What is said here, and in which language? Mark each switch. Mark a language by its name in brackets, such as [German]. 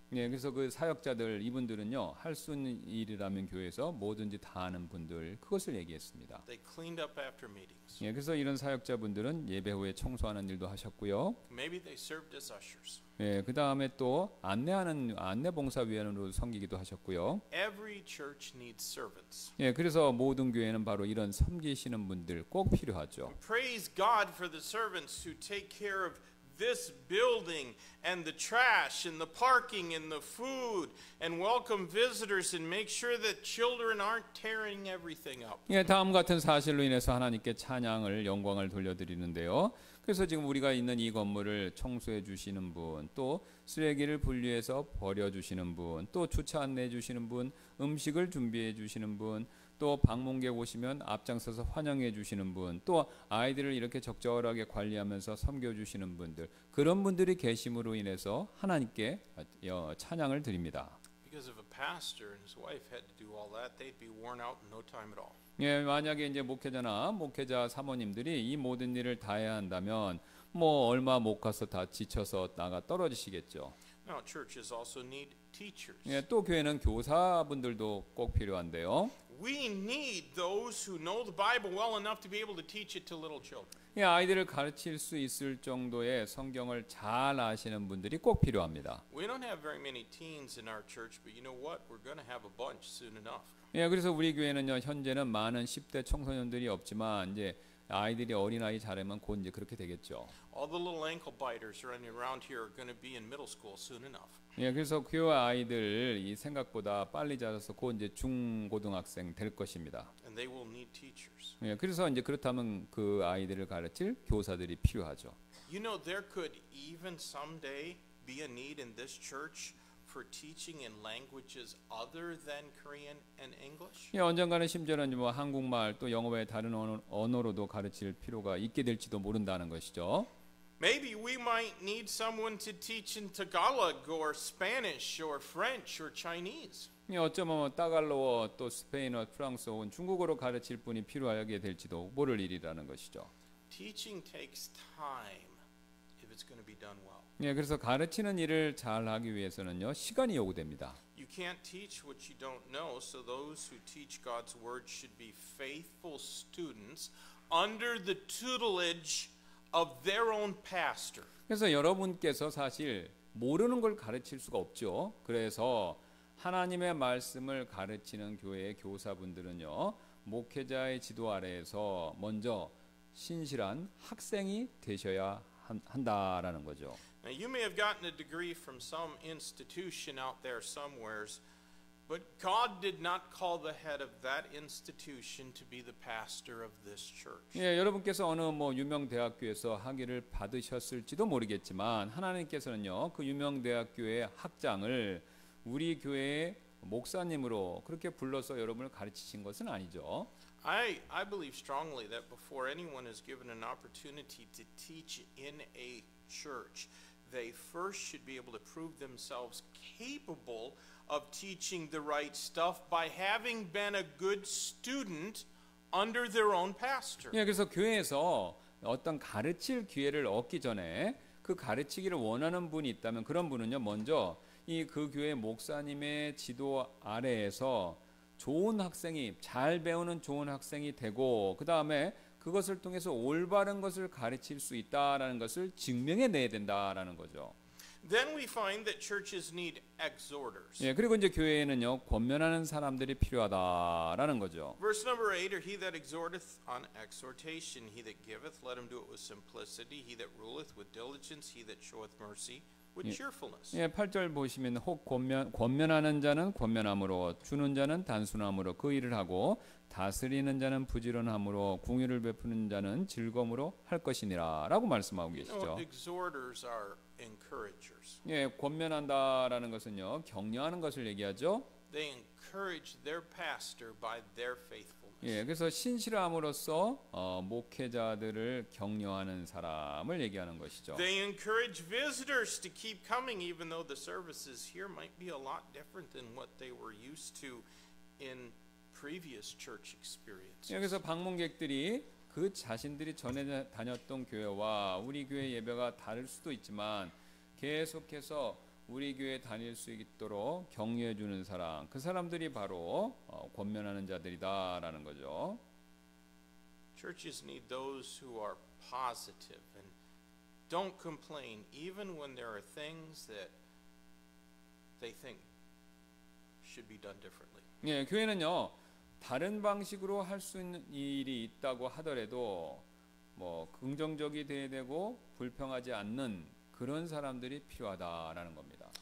[Korean] 예, 그래서 그 사역자들 이분들은요 할 수 있는 일이라면 교회에서 뭐든지 다 하는 분들 그것을 얘기했습니다. [English] They cleaned up after meetings. [Korean] 예, 그래서 이런 사역자분들은 예배 후에 청소하는 일도 하셨고요. [English] Maybe they served as ushers. [Korean] 예, 그 다음에 또 안내 봉사위원으로 섬기기도 하셨고요. [English] Every church needs servants. [Korean] 예, 그래서 모든 교회는 바로 이런 섬기시는 분들 꼭 필요하죠. [English] Praise God for the servants who take care of this building and the trash and the parking and the food and welcome visitors and make sure that children aren't tearing everything up. [Korean] 예, 다음 같은 사실로 인해서 하나님께 찬양을 영광을 돌려드리는데요. 그래서 지금 우리가 있는 이 건물을 청소해 주시는 분, 또 쓰레기를 분리해서 버려 주시는 분, 또 주차 안내해 주시는 분, 음식을 준비해 주시는 분, 또 방문객 오시면 앞장서서 환영해 주시는 분, 또 아이들을 이렇게 적절하게 관리하면서 섬겨 주시는 분들, 그런 분들이 계심으로 인해서 하나님께 찬양을 드립니다. [English] Because if a pastor and his wife had to do all that, they'd be worn out in no time at all. [Korean] 예, 만약에 이제 목회자 사모님들이 이 모든 일을 다 해야 한다면 뭐 얼마 못 가서 다 지쳐서 나가 떨어지시겠죠. [English] Now, churches also need teachers. [Korean] 예, 또 교회는 교사분들도 꼭 필요한데요. [English] We need those who know the Bible well enough to be able to teach it to little children. [Korean] 예, 아이들을 가르칠 수 있을 정도의 성경을 잘 아시는 분들이 꼭 필요합니다. [English] We don't have very many teens in our church, but you know what? We're going to have a bunch soon enough. [Korean] 예, 그래서 우리 교회는요 현재는 많은 10대 청소년들이 없지만 이제 아이들이 어린아이 자라면 곧 이제 그렇게 되겠죠. [English] All the little ankle biters running around here are going to be in middle school soon enough. [Korean] 예, 그래서 교회 아이들 이 생각보다 빨리 자라서 곧 이제 중고등학생 될 것입니다. [English] And they will need teachers. [Korean] 예, 그래서 이제 그렇다면 그 아이들을 가르칠 교사들이 필요하죠. [English] You know, there could even someday be a need in this church for teaching in languages other than Korean and English. [Korean] 예, 언젠가는 심지어는 뭐 한국말 또 영어 외 다른 언어로도 가르칠 필요가 있게 될지도 모른다는 것이죠. [English] Maybe we might need someone to teach in Tagalog or Spanish or French or Chinese. [Korean] 예, 어쩌면 따갈로어 또 스페인어, 프랑스어 혹은 중국어로 가르칠 분이 필요하게 될지도 모를 일이라는 것이죠. [English] Teaching takes time if it's going to be done well. [Korean] 예, 그래서 가르치는 일을 잘 하기 위해서는요 시간이 요구됩니다. [English] You can't teach what you don't know, so those who teach God's word should be faithful students under the tutelage of their own pastor. [Korean] 그래서 여러분께서 사실 모르는 걸 가르칠 수가 없죠. 그래서 하나님의 말씀을 가르치는 교회의 교사분들은요 목회자의 지도 아래에서 먼저 신실한 학생이 되셔야 한다라는 거죠. [English] Now, you may have gotten a degree from some institution out there somewheres, but God did not call the head of that institution to be the pastor of this church. [Korean] 예, 여러분께서 어느 뭐 유명 대학교에서 학위를 받으셨을지도 모르겠지만 하나님께서는요 그 유명 대학교의 학장을 우리 교회의 목사님으로 그렇게 불러서 여러분을 가르치신 것은 아니죠. [English] I believe strongly that before anyone is given an opportunity to teach in a church, they first should be able to prove themselves capable of teaching the right stuff by having been a good student under their own pastor. [Korean] 예, 그래서 교회에서 어떤 가르칠 기회를 얻기 전에 그 가르치기를 원하는 분이 있다면 그런 분은요 먼저 이 그 교회 목사님의 지도 아래에서 좋은 학생이 잘 배우는 좋은 학생이 되고 그 다음에 그것을 통해서 올바른 것을 가르칠 수 있다라는 것을 증명해 내야 된다라는 거죠. [English] Then we find that churches need exhorters. [Korean] 예, 그리고 이제 교회에는요 권면하는 사람들이 필요하다라는 거죠. [English] Verse number 8, or he that exhorteth on exhortation, he that giveth, let him do it with simplicity, he that ruleth with diligence, he that showeth mercy with cheerfulness. [Korean] 예, 8절 보시면 혹 권면하는 자는 권면함으로 주는 자는 단순함으로 그 일을 하고 다스리는 자는 부지런함으로 궁유를 베푸는 자는 즐거움으로 할 것이니라라고 말씀하고 계시죠. [English] Exhorters are encouragers. [Korean] 예, 권면한다라는 것은요 격려하는 것을 얘기하죠. [English] They encourage their pastor by their faithfulness. [Korean] 예, 그래서 신실함으로써 목회자들을 격려하는 사람을 얘기하는 것이죠. [English] They encourage visitors to keep coming, even though the services here might be a lot different than what they were used to in previous church experiences. [Korean] 여기서 방문객들이 그 자신들이 전에 다녔던 교회와 우리 교회 예배가 다를 수도 있지만 계속해서 우리 교회 다닐 수 있도록 격려해 주는 사람, 그 사람들이 바로 권면하는 자들이다라는 거죠. [English] Churches need those who are positive and don't complain even when there are things that they think should be done differently. [Korean] 예, 교회는요 다른 방식으로 할 수 있는 일이 있다고 하더라도 뭐 긍정적이 돼야 되고 불평하지 않는 그런 사람들이 필요하다라는 겁니다.